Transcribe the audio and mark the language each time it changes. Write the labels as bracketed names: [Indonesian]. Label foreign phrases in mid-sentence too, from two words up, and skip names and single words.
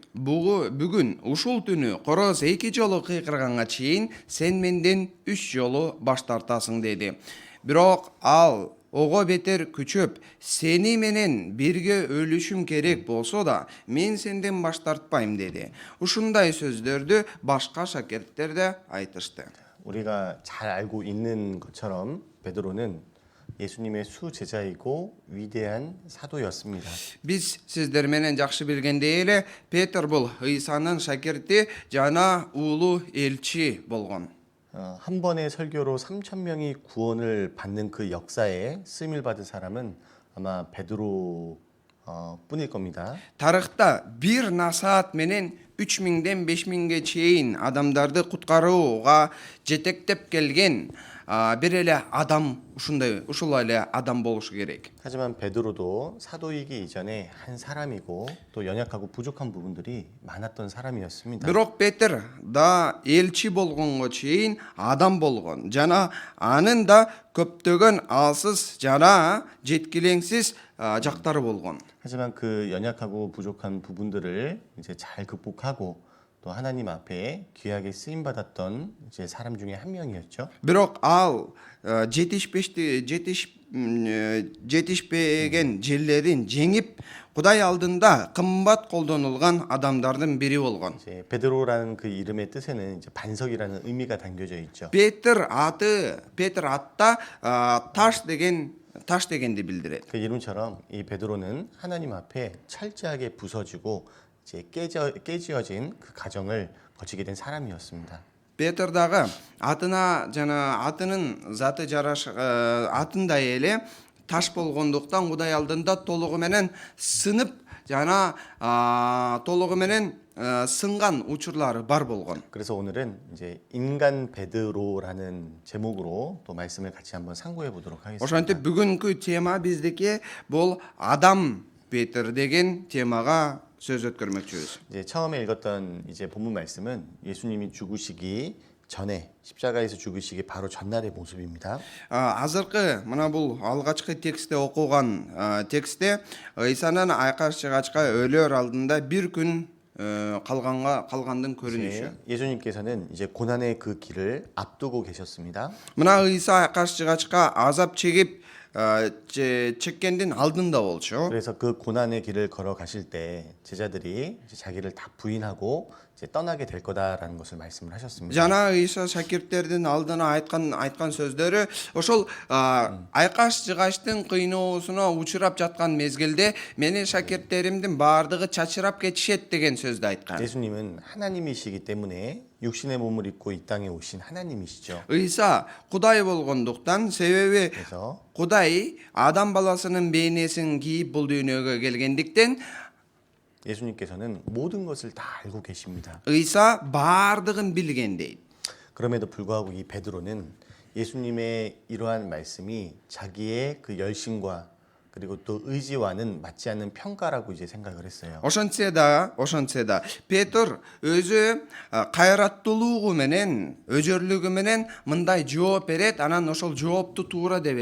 [Kyrgyz] Бүгүн ушул түнү короз 2 жолу кыйкырганга чейин сен менден 3 жолу баш тартасың" деди. Бирок ал ого бетер күчөп: "Сени менен бирге өлүшүм керек болсо да, мен сенден баш тартпайм" деди. Ушундай сөздөрдү башка шакирттер да айтышты. [Korean] 우리가 잘 알고 있는 것처럼 베드로는 예수님의 수제자이고 위대한 사도였습니다. [Kyrgyz] Биз сиздер менен жакшы билгендей эле, Петр бул Ыйсанын шакирти жана улуу элчи болгон. [Korean] 한 번의 설교로 3천 명이 구원을 받는 그 역사에 쓰임을 받은 사람은 아마 베드로 뿐일 겁니다. [Kyrgyz] Тарыхта бир насаат менен 3000ден 5000ге чейин адамдарды куткарууга жетектеп келген бир эле адам ушул эле адам болушу керек. [Korean] 하지만 베드로도 사도이기 이전에 한 사람이고 또 연약하고 부족한 부분들이 많았던 사람이었습니다. [Kyrgyz] Бирок Петр да элчи болгонго чейин адам болгон жана анын да көптөгөн алсыз жана жеткилеңсиз жактары болгон. [Korean] 하지만 그 연약하고 부족한 부분들을 이제 잘 극복하고 또 하나님 앞에 귀하게 쓰임 받았던 이제 사람 중에 한 명이었죠. [Kyrgyz] Бирок ал жетишпеген жерлерин жеңип, Кудай алдында кымбат колдонулган адамдардын бири болгон. [Korean] 이제 베드로라는 그 이름의 뜻에는 이제 반석이라는 의미가 담겨져 있죠. [Kyrgyz] Петр атта таш дегенди билдирет. [Korean] 그 이름처럼 이 베드로는 하나님 앞에 철저하게 부서지고 이제 깨지어진 그 가정을 거치게 된 사람이었습니다. [Kyrgyz] Петр дагы атына жана атынын заты атындай эле таш болгондуктан Кудай алдында толугу менен сынып жана толугу менен сынган учурлары бар болгон. [Korean] 그래서 오늘은 이제 인간 베드로라는 제목으로 또 말씀을 같이 한번 상고해 보도록 하겠습니다. [Kyrgyz] Ошентип бүгүнкү тема биздики бул адам Петр деген темага сөз өткөрмөкчүбүз. [Korean] 이제 처음에 읽었던 이제 본문 말씀은 예수님이 죽으시기 전에 십자가에서 죽으시기 바로 전날의 모습입니다. [Kyrgyz] Азыркы мына бул алгачкы текстте окуган текстте Ыйсанын айкаш чыгачка өлөр алдында бир күн калгандын көрүнүшү. [Korean] 예수님께서는 이제 고난의 그 길을 앞두고 계셨습니다. [Kyrgyz] Мына Ыйса айкаш чыгачка азап чегип чеккендин алдында болчу. [Korean] 그래서 그 고난의 길을 걸어가실 때 제자들이 이제 자기를 다 부인하고 이제 떠나게 될 거다라는 것을 말씀을 하셨습니다. [Kyrgyz] Жана Ыйса шакирттердин алдына айткан сөздөрү ошол айкаш жыгачтын кыйноосуна учурап жаткан мезгилде менин шакирттеримдин баардыгы чачырап кетишет деген сөздү айткан. [Korean] 예수님은 하나님이시기 때문에 육신의 몸을 입고 이 땅에 오신 하나님이시죠. [Kyrgyz] Ыйса Кудай болгондуктан, себеби [Korean] 그래서 [Kyrgyz] Кудай адам баласынын бейнесин кийип бул дүйнөгө келгендиктен [Korean] 예수님께서는 모든 것을 다 알고 계십니다. [Kyrgyz] Ыйса баардыгын билген дейт. [Korean] 그럼에도 불구하고 이 베드로는 예수님의 이러한 말씀이 자기의 그 열심과 그리고 또 의지와는 맞지 않는 평가라고 이제 생각을 했어요. [Kyrgyz] Ошентсе да Петр өзү кайраттуулугу менен, өжөрлүгү менен мындай жооп берет, анан ошол жоопту туура деп